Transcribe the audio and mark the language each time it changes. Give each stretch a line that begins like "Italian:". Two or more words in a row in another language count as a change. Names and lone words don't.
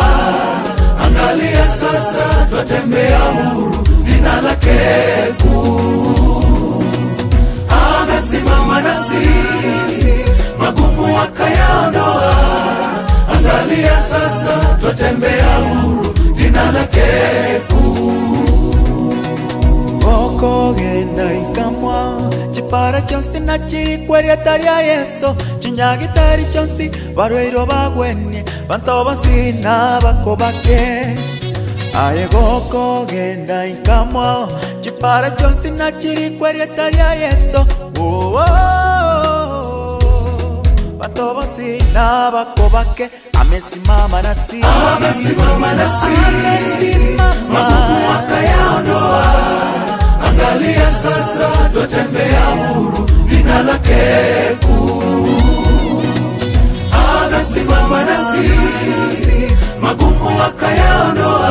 Swahili: Angalia sasa twatembea huru, jina lake kuu. Amesimama nasi, magumu akayaondoa. Angalia sasa twatembea huru, jina lake kuu.
Gusii: Goko genda ikamwa chipara chonsi na chikweria taria Yesu, chinyagitari chonsi barweiro bagwenye banto basina bakobake. Aye goko genda ikamwa chipara chonsi na chikweria taria Yesu, banto basina bakobake.
Swahili: Amesimama nasi, amesimama nasi, magumu akayaondoa. Angalia sasa twatembea huru, jina lake kuu. Amesimama nasi, magumu akayaondoa.